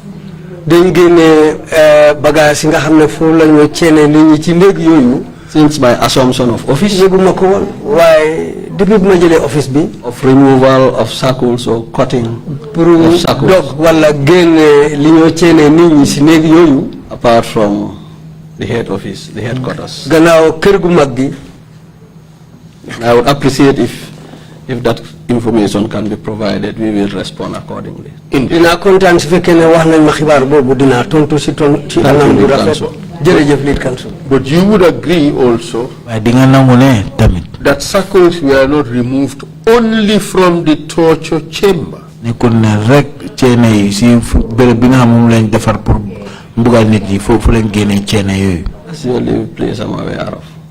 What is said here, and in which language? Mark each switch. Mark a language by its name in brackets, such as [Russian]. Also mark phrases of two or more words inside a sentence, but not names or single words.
[English] Since my assumption of office, of removal of circles or cutting of circles, apart from the head office, the headquarters. I would appreciate if information can be provided, we will respond accordingly. [Wolof] Dina kontaan su fekkee ne wax nañ ma xibaar boobu dina tontu si anam bu rafet. Jërëjëf [English] lead counsel. But you would agree also that circles were not removed only from the torture chamber. That's the only place I'm aware of.